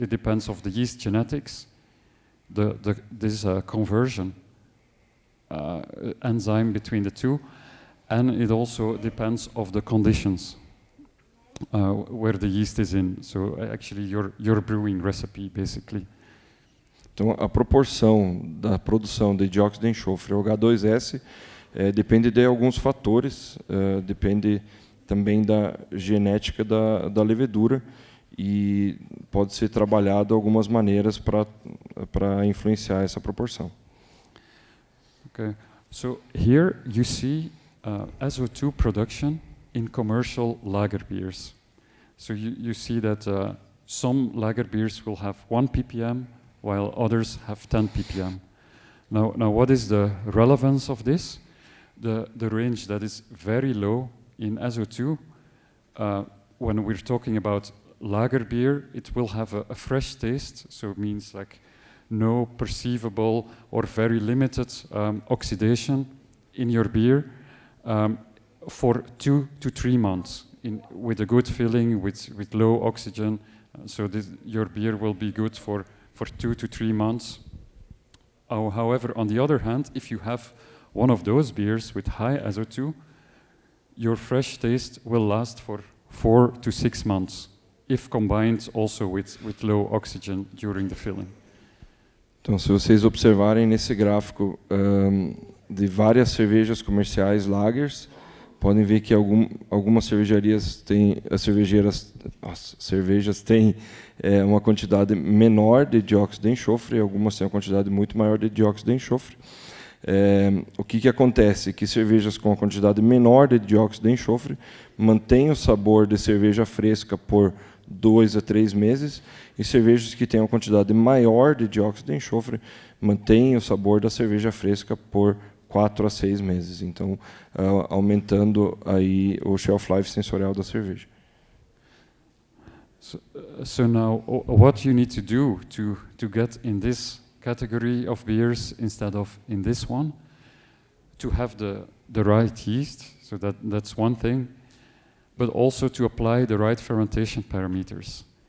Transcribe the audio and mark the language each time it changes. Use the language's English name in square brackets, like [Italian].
[English] It depends of the yeast genetics, this conversion enzyme between the two, and it also depends of the conditions where the yeast is in. So actually your brewing recipe, basically. [Portuguese] Então, a proporção da produção de dióxido de enxofre ao H2S depende de alguns fatores, depende também da genética da levedura, e pode ser trabalhado algumas maneiras para influenciar essa proporção. [English] Okay, so here you see SO2 production in commercial lager beers. So you see that some lager beers will have 1 ppm, while others have 10 ppm. Now what is the relevance of this? The range that is very low in SO2, when we're talking about lager beer, it will have a fresh taste, so it means like no perceivable or very limited oxidation in your beer for 2 to 3 months with a good filling, with low oxygen. So your beer will be good for 2 to 3 months. However, on the other hand, if you have one of those beers with high SO2, your fresh taste will last for 4 to 6 months, if combined also with low oxygen during the filling. [Portuguese] Então, se vocês observarem nesse gráfico de várias cervejas comerciais lagers, podem ver que algumas cervejarias têm, as cervejas têm uma quantidade menor de dióxido de enxofre, algumas têm uma quantidade muito maior de dióxido de enxofre. O que acontece? Que cervejas com a quantidade menor de dióxido de enxofre mantêm o sabor de cerveja fresca por 2 a 3 meses, e cervejas que têm uma quantidade maior de dióxido de enxofre mantêm o sabor da cerveja fresca por 4 a 6 meses. Então, aumentando aí o shelf life sensorial da cerveja. [English] So now, what you need to do to get in this category of beers instead of in this one, to have the right yeast, so that's one thing, but also to apply the right fermentation parameters.